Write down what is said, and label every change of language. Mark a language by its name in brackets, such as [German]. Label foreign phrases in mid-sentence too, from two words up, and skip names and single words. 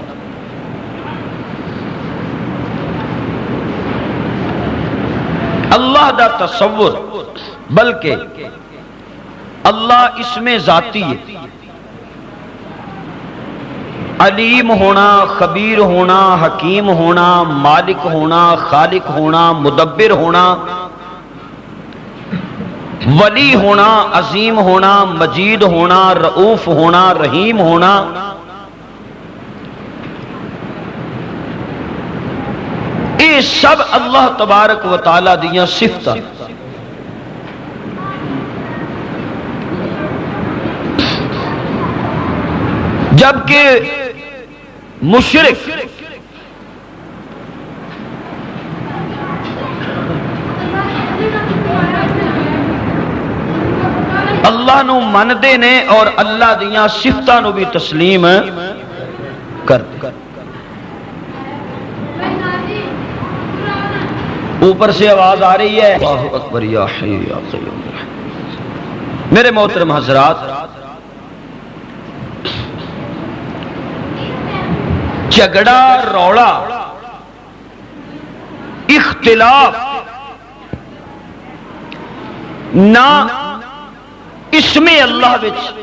[Punjabi] اللہ دا تصور بلکہ اللہ اسم ذاتی ہے، علیم ہونا، خبیر ہونا، حکیم ہونا، مالک ہونا، خالق ہونا، مدبر ہونا، ولی ہونا، عظیم ہونا، مجید ہونا، رؤوف ہونا، رحیم ہونا، یہ سب [Arabic] اللہ تبارک و تعالی [Punjabi] دیاں صفتاں۔ جبکہ مشرک اللہ نو مندے نے اور اللہ دیاں صفتاں نو بھی تسلیم کرتے۔ [Urdu] اوپر سے آواز آ رہی ہے [Arabic] اللہ اکبر یا حی یا قیوم۔ [Punjabi] میرے محترم حضرات، جھگڑا، روڑا، اختلاف نہ اسم اللہ وچ